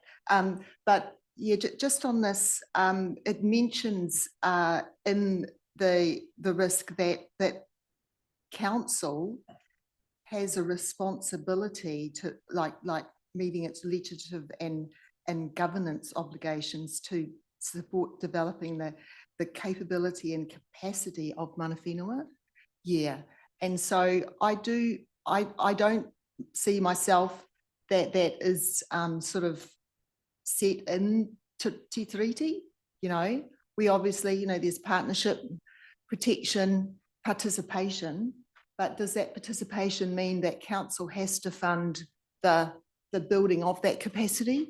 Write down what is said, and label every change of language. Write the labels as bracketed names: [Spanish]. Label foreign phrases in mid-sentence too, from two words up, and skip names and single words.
[English] But yeah, just on this, it mentions in the risk that council has a responsibility to like meeting its legislative and governance obligations to support developing the capability and capacity of [Māori] mana whenua. [English] Yeah. And so I don't see myself that is sort of set in Te Tiriti, you know. We obviously, you know, there's partnership, protection, participation, but does that participation mean that council has to fund the building of that capacity?